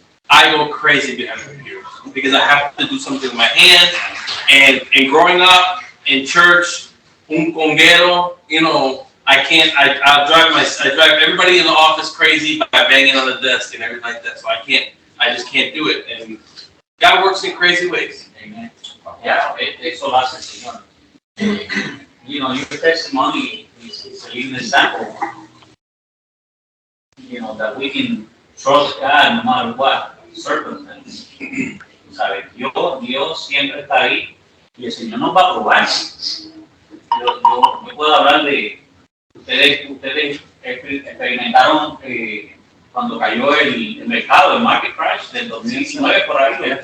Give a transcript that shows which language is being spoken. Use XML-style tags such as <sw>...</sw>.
<en>I go crazy behind computers because I have to do something with my hands. And growing up in church,</en> <es>un conguero,</es> <en>you know, I drive everybody in the office crazy by banging on the desk and everything like that. So I just can't do it. And God works in crazy ways. Amen.</en> <es>Yeah, eso lo hace el Señor.</es> <en>You know, your testimony is a living example. You know, that we can trust God no matter what circumstances.</en> <es>¿Sabes? Dios siempre está ahí y el Señor nos va a probar. Yo puedo hablar de ustedes experimentaron cuando cayó el mercado, el</es> <en>market crash</en> <es>del 2019 por ahí.</es>